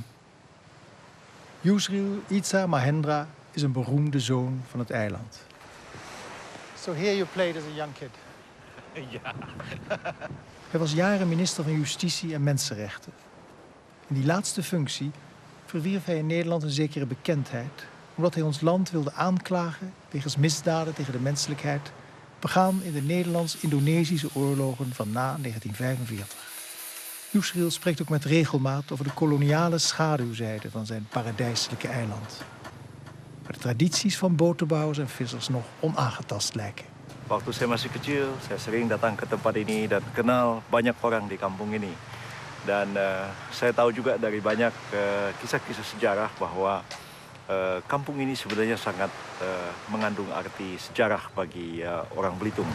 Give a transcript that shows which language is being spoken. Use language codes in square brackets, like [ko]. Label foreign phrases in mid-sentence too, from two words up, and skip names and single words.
[nl] Yusril Itza Mahendra is een beroemde zoon van het eiland. [en] So here you played as a young kid. [nl] Ja. Hij was jaren minister van Justitie en Mensenrechten. In die laatste functie verwierf hij in Nederland een zekere bekendheid, omdat hij ons land wilde aanklagen wegens misdaden tegen de menselijkheid begaan in de Nederlands-Indonesische oorlogen van na 1945. Yusril spreekt ook met regelmaat over de koloniale schaduwzijde van zijn paradijselijke eiland. Waar de tradities van boterbouwers en vissers nog onaangetast lijken. [id] Waktu saya masih kecil, saya sering datang ke tempat ini dan kenal banyak orang di kampung ini. Dan saya tahu juga dari banyak kisah-kisah sejarah bahwa kampung ini sebenarnya sangat mengandung arti sejarah bagi orang Belitung.